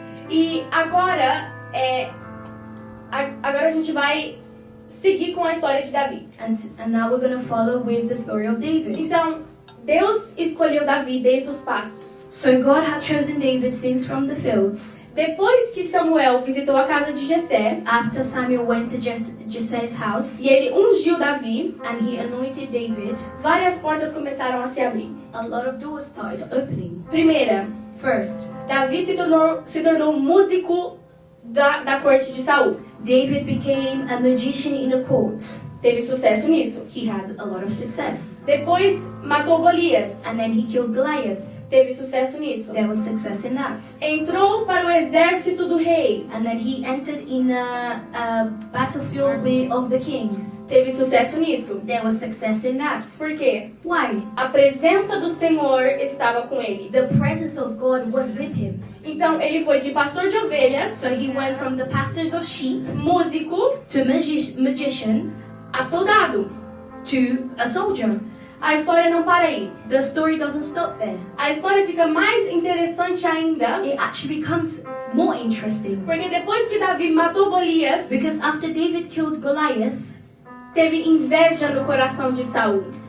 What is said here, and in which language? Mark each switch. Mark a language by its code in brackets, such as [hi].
[pt] E agora a gente vai seguir com a história de Davi. [en] And now we're going to follow with the story of David. [pt] Então, Deus escolheu Davi desde os pastos. [en] So God had chosen David since from the fields. [pt] Depois que Samuel visitou a casa de Jessé, [en] After Samuel went to Jesse's house [pt] e ele ungiu Davi, [en] and he anointed David, [pt] várias portas começaram a se abrir. [en] a lot of doors started opening. [pt] Primeira, [en] First, [pt] Davi se tornou músico da corte de Saul. [en] David became a magician in a court. [pt] Teve sucesso nisso. [en] He had a lot of success. [pt] Depois, matou Golias. [en] And then he killed Goliath. [pt] Teve sucesso nisso. [en] There was success in that. [pt] Entrou para o exército do rei. [en] And then he entered in a battlefield of the king. [pt] Teve sucesso nisso. [en] There was success in that. [pt] Por quê? [en] Why? [pt] A presença do Senhor estava com ele. [en] The presence of God was with him. [pt] Então, ele foi de pastor de ovelhas, [en] So he went from the pastors of sheep [pt] músico, [en] to magician [pt] a soldado. [en] to a soldier. [pt] A história não para aí. [en] The story doesn't stop there. [pt] A história fica mais interessante ainda, [en] It actually becomes more interesting. [pt] porque depois que Davi matou Golias, [en] Because after David killed Goliath, [pt] teve inveja no coração de Saul.